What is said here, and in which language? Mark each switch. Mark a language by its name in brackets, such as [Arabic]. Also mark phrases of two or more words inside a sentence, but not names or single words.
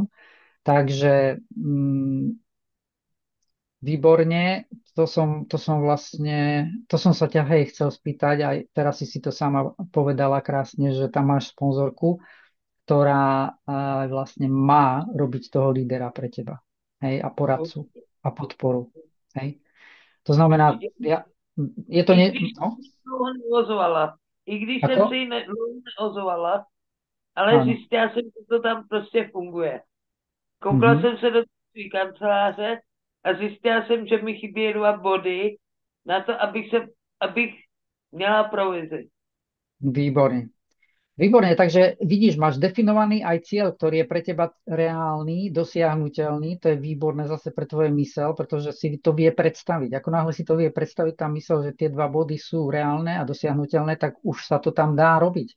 [Slovak] Takže výborne, to som sa ťa chcel spýtať, aj teraz si to sama povedala krásne, že tam máš sponzorku, ktorá vlastne má robiť toho lídera pre teba. Hej, a poradcu a podporu. Hej. To znamená, je to... [Czech] I když jsem si neozovala, ale zjistila jsem, že to tam prostě funguje. Koukla jsem se do své kanceláře a zjistila jsem, že mi chybí 2 body na to, abych měla provizi. [Slovak] Výborne. Výborne, takže vidíš, máš definovaný aj cieľ, ktorý je pre teba reálny, dosiahnuteľný, to je výborné zase pre tvoje mysel, pretože si to vie predstaviť. Ako náhle si to vie predstaviť tá mysel, že tie 2 body sú reálne a dosiahnuteľné, tak už sa to tam dá robiť.